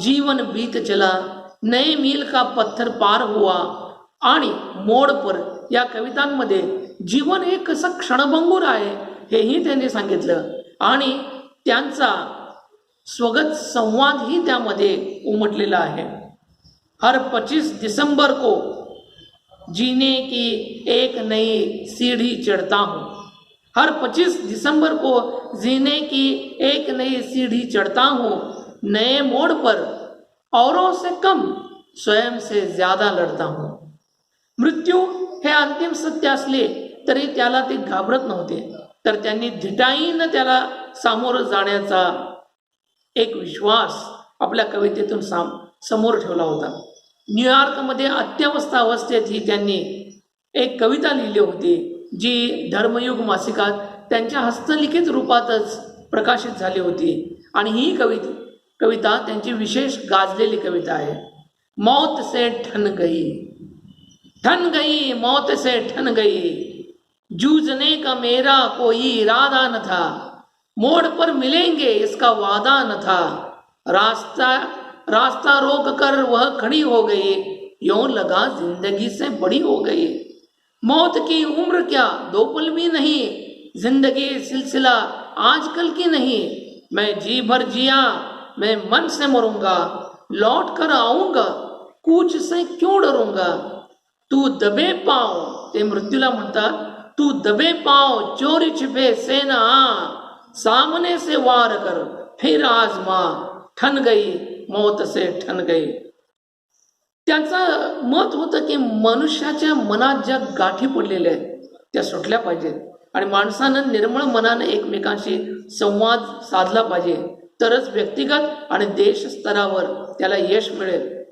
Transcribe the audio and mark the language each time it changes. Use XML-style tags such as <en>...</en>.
<hi>जीवन बीत चला, नए मील का पत्थर पार हुआ</hi> <mr>आणि मोड पर या कवितांमध्ये जीवन हे कसं क्षणभंगूर आहे हेही त्यांनी सांगितलं आणि त्यांचा स्वगत संवादही त्यामध्ये उमटलेला आहे।</mr> <hi>हर 25 दिसंबर को जीने की एक नई सीढ़ी चढ़ता हूँ, हर 25 दिसंबर को जीने की एक नई सीढ़ी चढ़ता हूँ, नए मोड़ पर औरों से कम स्वयं से ज्यादा लढता हूँ।</hi> <mr>मृत्यू हे अंतिम सत्य असले तरी त्याला ते घाबरत नव्हते, तर त्यांनी धिटाईनं त्याला सामोरं जाण्याचा एक विश्वास आपल्या कवितेतून समोर ठेवला होता। न्यूयॉर्कमध्ये अत्यवस्था अवस्थेतही त्यांनी एक कविता लिहिली होती जी धर्मयुग मासिकात त्यांच्या हस्तलिखित रूपातच प्रकाशित झाली होती आणि ही कविता त्यांची विशेष गाजलेली कविता आहे।</mr> <hi>मौत से ठन गई मौत से ठन गई, जूझने का मेरा कोई इरादा न था, मोड़ पर मिलेंगे इसका वादा न था, रास्ता रोक कर वह खड़ी हो गई, यूं लगा जिंदगी से बड़ी हो गई। मौत की उम्र क्या 2 पल भी नहीं, जिंदगी सिलसिला आजकल की नहीं, मैं जी भर जिया मैं मन से मरूंगा, लौट कर आऊंगा कूच से क्यों डरूंगा. तू दबे पाव,</hi> <mr>ते मृत्यूला म्हणतात,</mr> <hi>तू दबे पाव चोरी छिपे से ना, सामने से वार कर फिर आजमा, ठन गई मौत से ठन गई.</hi> <mr>त्यांचं मत होतं की मनुष्याच्या मनात ज्या गाठी पडलेल्या आहेत त्या सुटल्या पाहिजेत आणि माणसानं निर्मळ मनानं एकमेकांशी संवाद साधला पाहिजे, तरच व्यक्तिगत आणि देश स्तरावर त्याला यश मिळेल.</mr>